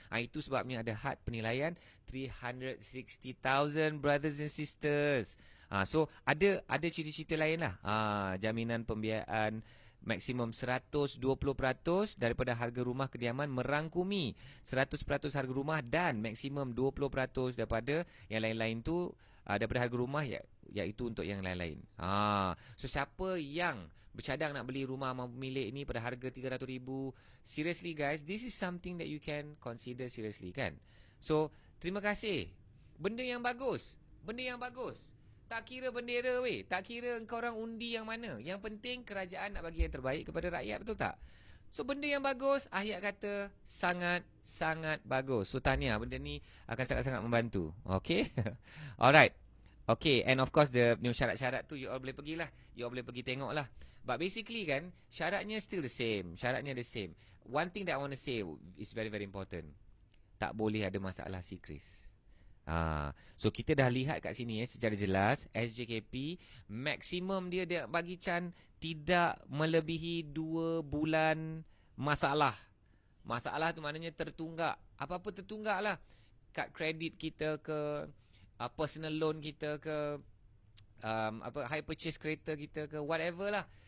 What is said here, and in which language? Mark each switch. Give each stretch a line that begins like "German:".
Malay: Itu sebabnya ada had penilaian 360,000
English: brothers and sisters.
Malay: So ada cerita-cerita lain lah. Jaminan pembiayaan maksimum 120% daripada harga rumah kediaman merangkumi 100% harga rumah dan maksimum 20% daripada yang lain-lain tu daripada harga rumah iaitu untuk yang lain-lain. So siapa yang bercadang nak beli rumah mampu milik ni pada harga 300,000,
English: seriously guys, this is something that you can consider seriously
Malay: kan. So terima kasih. Benda yang bagus. Tak kira bendera weh. Tak kira engkau orang undi yang mana. Yang penting kerajaan nak bagi yang terbaik kepada rakyat, betul tak? So benda yang bagus, ayat kata sangat-sangat bagus. So tahniah, benda ni akan sangat-sangat membantu. Okay? Alright.
English: Okay, and of course the
Malay: syarat-syarat tu
English: you all
Malay: boleh pergilah.
English: You all
Malay: boleh pergi tengok lah.
English: But basically kan, syaratnya still the same. Syaratnya the same. One thing that I want to say is very very important.
Malay: Tak boleh ada masalah sikris. So kita dah lihat kat sini secara jelas SJKP maksimum dia bagi Chan tidak melebihi 2 bulan masalah. Masalah tu maknanya tertunggak. Apa-apa tertunggak lah. Kad kredit kita ke, personal loan kita ke, high purchase kereta kita ke, whatever lah.